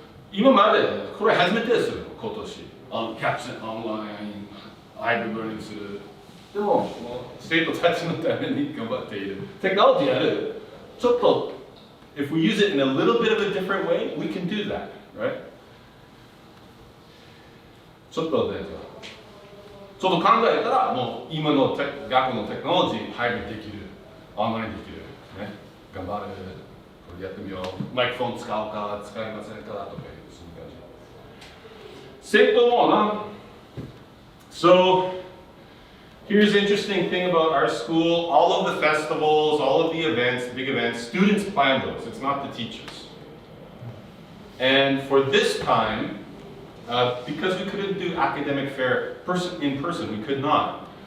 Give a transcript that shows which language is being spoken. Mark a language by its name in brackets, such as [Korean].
[Japanese] 今までこれ初めてですよ、今年。100% オンライン、ハイブリッドラーニングする。でも、生徒たちのために頑張っている。テクノロジーやる。 [English] ちょっと、if we use it in a little bit of a different way, we can do that, right? [Japanese] ちょっと考えたら、もう今の学校のテクノロジー、ハイブリッドできる。オンラインできる。ね。頑張る。これやってみよう。マイクフォン使うか、使いませんかとかいう、そういう感じ。生徒もな。 [English] So, here's the interesting thing about our school. All of the festivals, all of the events, big events, students plan those. It's not the teachers. And for this time, because we couldn't do academic fair in person, we could not.